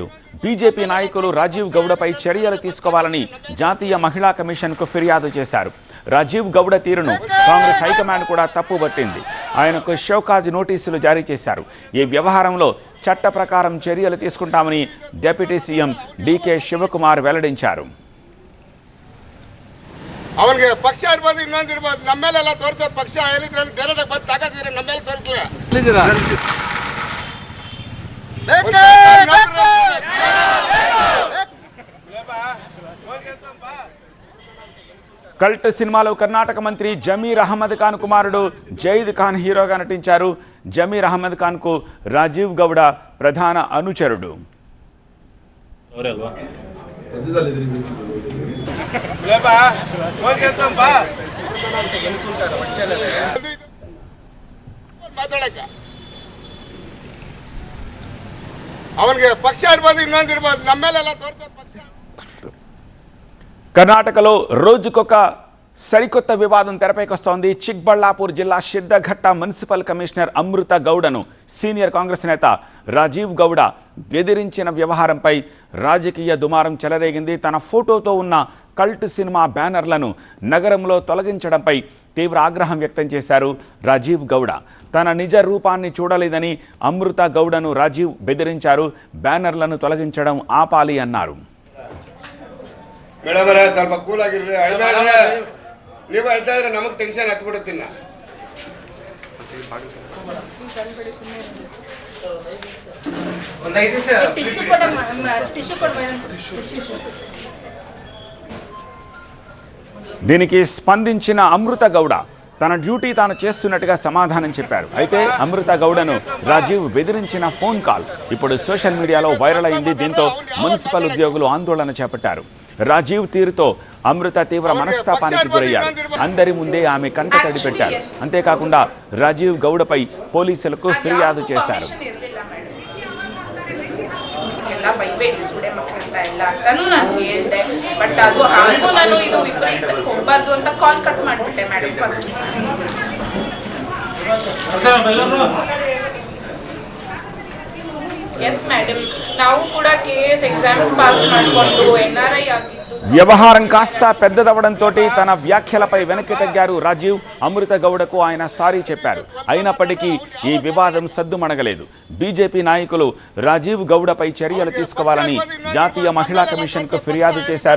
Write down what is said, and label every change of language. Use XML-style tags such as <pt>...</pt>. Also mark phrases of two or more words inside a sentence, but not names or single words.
<te>బీజేపీ నాయకులు రాజీవ్ గౌడపై చర్యలు తీసుకోవాలని జాతీయ మహిళా కమిషన్కు ఫిర్యాదు చేశారు. రాజీవ్ గౌడ తీరును కాంగ్రెస్ హైకమాండ్ కూడా తప్పుబట్టింది. ఆయనకు</te> <en>show cause notices</en> <te>జారీ చేశారు. ఈ వ్యవహారంలో చట్ట ప్రకారం చర్యలు తీసుకుంటామని</te> <en>deputy CM</en> <te>డీకే శివకుమార్ వెల్లడించారు.</te> <kn>ಅವನಿಗೆ ಪಕ್ಷ ಇರ್ಬೋದು ಇನ್ನೊಂದಿರ್ಬೋದು ನಮ್ಮ ಮೇಲೆಲ್ಲ ತೋರಿಸೋದು ಪಕ್ಷ ಏನಿದ್ರೆ ಬೇರೆ ಬಂದು ತಾಕತ್ತಿದ್ರೆ ನಮ್ಮ ಮೇಲೆ ತೋರಿಸ್ಲಿ.</kn> <te>కల్ట్ సినిమాలో కర్ణాటక మంత్రి జమీర్ అహ్మద్ ఖాన్ కుమారుడు జైద్ ఖాన్ హీరోగా నటించారు. జమీర్ అహ్మద్ ఖాన్ కు రాజీవ్ గౌడ ప్రధాన అనుచరుడు.</te> <kn>ಅವನಿಗೆ ಪಕ್ಷ ಇರ್ಬೋದು ಇನ್ನೊಂದಿರ್ಬೋದು ನಮ್ಮ ಮೇಲೆಲ್ಲ ತೋರಿಸೋದು ಪಕ್ಷ.</kn> <te>కర్ణాటకలో రోజుకొక సరికొత్త వివాదం తెరపైకొస్తోంది. చిక్బళ్ళాపూర్ జిల్లా సిద్ధఘట్ట</te> <en>municipal commissioner</en> <te>అమృత గౌడను సీనియర్ కాంగ్రెస్ నేత రాజీవ్ గౌడ బెదిరించిన వ్యవహారంపై రాజకీయ దుమారం చెలరేగింది. తన ఫోటోతో ఉన్న కల్ట్ సినిమా బ్యానర్లను నగరంలో తొలగించడంపై తీవ్ర ఆగ్రహం వ్యక్తం చేశారు రాజీవ్ గౌడ. తన నిజ రూపాన్ని చూడలేదని అమృత గౌడను రాజీవ్ బెదిరించారు. బ్యానర్లను తొలగించడం ఆపాలి అన్నారు.</te> <kn>ಮೇಡಮರ ಸ್ವಲ್ಪ ಕೂಲ್ ಆಗಿರ್ರಿ, ಅಳ್ಬೇಡ್ರಿ. ನೀವು ಅಳ್ತಾ ಇದ್ರೆ ನಮಗೆ ಟೆನ್ಷನ್ ಹತ್ಬಿಡುತ್ತಿಲ್ಲ.</kn> <te>దీనికి స్పందించిన అమృత గౌడ తన డ్యూటీ తాను చేస్తున్నట్టుగా సమాధానం చెప్పారు. అయితే అమృత గౌడను రాజీవ్ బెదిరించిన</te> <en>phone call</en> <te>ఇప్పుడు</te> <en>social mediaలో</en> <te>వైరల్ అయింది. దీంతో మున్సిపల్ ఉద్యోగులు ఆందోళన చేపట్టారు. రాజీవ్ తీరుతో అమృత తీవ్ర మనస్తాపానికి గురయ్యారు. అందరి ముందే ఆమె కంటతడి పెట్టారు. అంతేకాకుండా రాజీవ్ గౌడపై పోలీసులకు ఫిర్యాదు చేశారు.</te> <kn>ಅಂತಾನು ನಾನು ಹೇಳಿದೆ. ಬಟ್ ಅದು ಹಾಗೂ ನಾನು ಇದು ವಿಪರೀತಕ್ಕೆ ಹೋಗಬಾರ್ದು ಅಂತ</kn> <en>call cut</en> <kn>ಮಾಡಿಬಿಟ್ಟೆ</kn> <en>madam first. yes madam,</en> <kn>ನಾವು ಕೂಡ</kn> <en>KS exams pass</en> <kn>ಮಾಡಿಕೊಂಡು NRI ಆಗಿದ್ದು</kn> <te>వ్యవహారం కాస్త పెద్దదవడంతో తన వ్యాఖ్యలపై వెనక్కి తగ్గారు రాజీవ్. అమృత గౌడకు ఆయన సారీ చెప్పారు. అయినప్పటికీ ఈ వివాదం సద్దుమణగలేదు. బీజేపీ నాయకులు రాజీవ్ గౌడపై చర్యలు తీసుకోవాలని జాతీయ మహిళా కమిషన్కు ఫిర్యాదు చేశారు.</te>